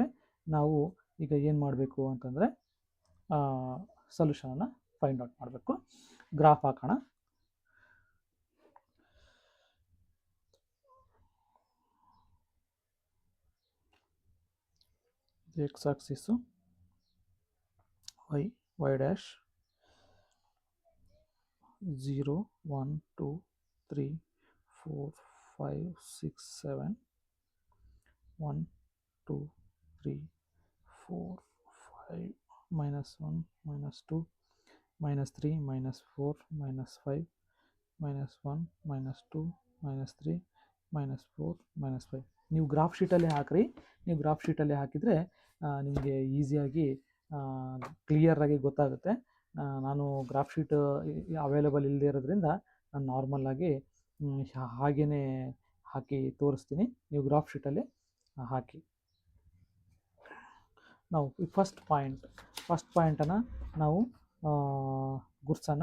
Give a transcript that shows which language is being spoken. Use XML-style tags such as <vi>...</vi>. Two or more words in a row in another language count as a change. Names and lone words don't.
<kn>ನಾವು ಈಗ ಏನು ಮಾಡಬೇಕು ಅಂತಂದರೆ ಸೊಲ್ಯೂಷನನ್ನು</kn> <en>find out</en> <kn>ಮಾಡಬೇಕು. ಗ್ರಾಫ್ ಹಾಕೋಣ.</kn> <en>x axis y dash 0 1 2 3 4 5 6 7 1 2 3 4 5 minus 1 minus 2 minus 3 minus 4 minus 5 minus 1 minus 2 minus 3 minus 4 minus 5.</en> <kn>ನೀವು</kn> <en>graph sheet</en> <kn>ಹಾಕ್ರಿ. ನೀವು</kn> <en>graph sheet</en> <kn>ಹಾಕಿದರೆ ನಿಮಗೆ ಈಸಿಯಾಗಿ ಕ್ಲಿಯರಾಗಿ ಗೊತ್ತಾಗುತ್ತೆ. ನಾನು</kn> <en>graph sheet available</en> <kn>ಇಲ್ಲದೆ ಇರೋದ್ರಿಂದ ನಾನು ನಾರ್ಮಲ್ಲಾಗಿ ಹಾಗೇ ಹಾಕಿ ತೋರಿಸ್ತೀನಿ. ನೀವು</kn> <en>graph sheet</en> <kn>ಹಾಕಿ. ನಾವು</kn> <en>first point</en> <kn>ನಾವು ಗುರ್ಸೋಣ.</kn>